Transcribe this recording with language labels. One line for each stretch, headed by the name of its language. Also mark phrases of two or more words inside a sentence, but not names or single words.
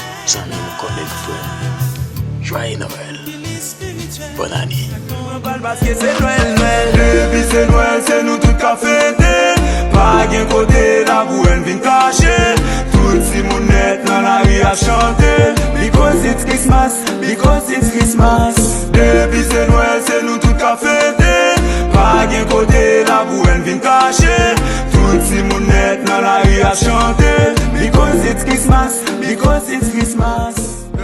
Haitian Creole: Zanmi m kolèg frè. Jwaye Nwèl. Bon ane. Paske se Nwèl, Nwèl. Depi se Nwèl, se nou tout ka fete. Pa gen kote la pou en vin kache. Tout si moun nèt nan lari a chante.
English: Because it's Christmas, because it's Christmas.
Haitian Creole: Depi se Nwèl, se nou tout ka fete. Pa gen kote la pou en vin kache. Tout si moun nèt nan lari a chante.
English: Because it's Christmas, because it's Christmas.